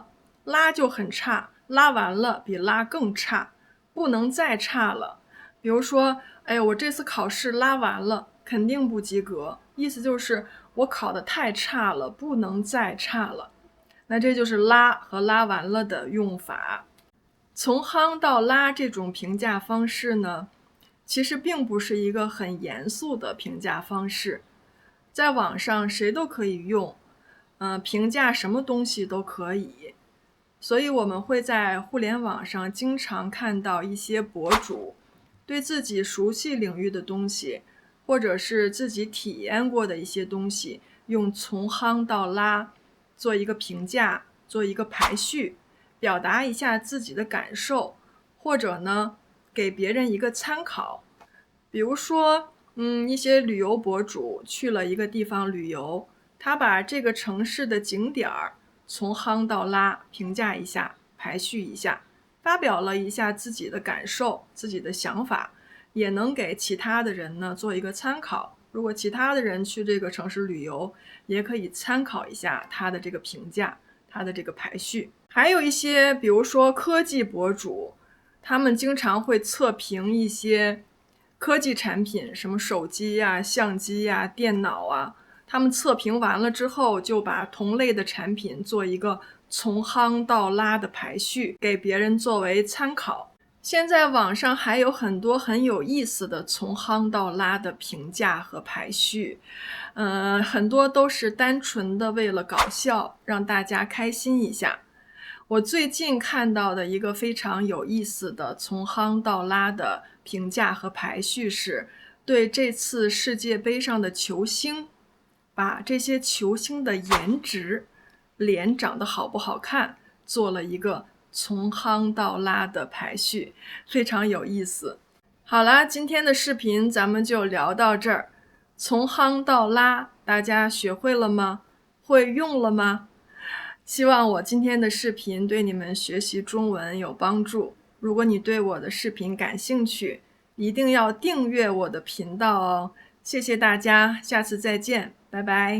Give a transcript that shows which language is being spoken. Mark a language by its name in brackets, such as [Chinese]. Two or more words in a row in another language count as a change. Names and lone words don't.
[Chinese] 拉就很差，拉完了比拉更差，不能再差了。比如说哎呦，我這次考試拉完了，肯定不及格，意思就是我考得太差了，不能再差了。那這就是拉和拉完了的用法。從夯到拉這種評價方式呢，其實並不是一個很嚴肅的評價方式，在網上誰都可以用，評價什麼東西都可以。所以我們會在互聯網上經常看到一些博主對自己熟悉領域的東西，或者是自己體驗過的一些東西，用從夯到拉做一個評價，做一個排序，表達一下自己的感受，或者呢給別人一個參考。比如说一些旅游博主去了一個地方旅游，他把這個城市的景點從夯到拉評價一下，排序一下，發表了一下自己的感受，自己的想法，也能給其他的人呢做一個參考。如果其他的人去這個城市旅游，也可以參考一下他的這個評價，他的這個排序。還有一些比如說科技博主，他們經常會測評一些科技產品，什麼手機呀、相機呀、電腦啊，他們測評完了之後，就把同類的產品做一個從夯到拉的排序，給別人作為參考。現在網上還有很多很有意思的從夯到拉的評價和排序，很多都是單純的為了搞笑，讓大家開心一下。我最近看到的一個非常有意思的從夯到拉的評價和排序是，對這次世界杯上的球星，把這些球星的顏值、臉長得好不好看，做了一個從夯到拉的排序，非常有意思。好啦，今天的視頻咱們就聊到這兒。從夯到拉，大家學會了嗎？會用了嗎？希望我今天的視頻對你們學習中文有幫助。如果你對我的視頻感興趣，一定要訂閱我的頻道哦。謝謝大家，下次再見，拜拜。